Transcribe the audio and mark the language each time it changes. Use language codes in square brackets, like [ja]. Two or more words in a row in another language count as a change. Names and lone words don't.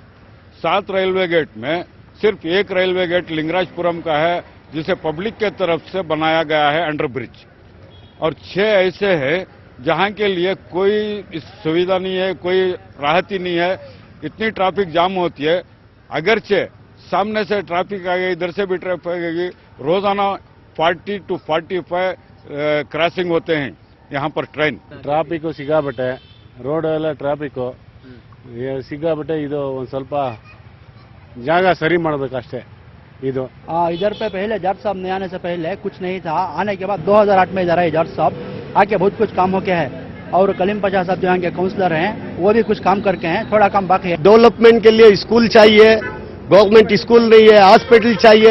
[hi] 7 [en] railway gate [hi] में सिर्फ एक [en] railway gate [hi] लिंगराजपुरम का है, जिसे पब्लिक के तरफ से बनाया गया है [en] under bridge, [hi] और 6 ऐसे हैं जहाँ के लिए कोई सुविधा नहीं है, कोई राहत ही नहीं है। इतनी ट्रैफिक जाम होती है, अगरचे सामने से ट्रैफिक आएगी, इधर से भी ट्रैफिक आएगी। रोजाना 40 to 45 क्रॉसिंग होते हैं यहाँ पर ट्रेन। [kn] ಟ್ರಾಫಿಕ್ ಸಿಗಾಬಟ್ಟೆ, ರೋಡ್ ಎಲ್ಲ ಟ್ರಾಫಿಕ್ ಸಿಗಾಬಟ್ಟೆ, ಇದು ಒಂದು ಸ್ವಲ್ಪ ಜಾಗ ಸರಿ ಮಾಡಬೇಕಷ್ಟೇ। ಇದು [hi] इधर पे पहले जज साहब ने आने से पहले कुछ नहीं था, आने के बाद 2008 में इधर आए जज साहब, आके बहुत कुछ काम हो गया है। और कलीम पाशा साहब जो यहाँ के काउंसलर हैं, वो भी कुछ काम करके हैं, थोड़ा काम बाकी है। डेवलपमेंट के लिए स्कूल चाहिए, [en] government school [hi] नहीं है, हॉस्पिटल चाहिए।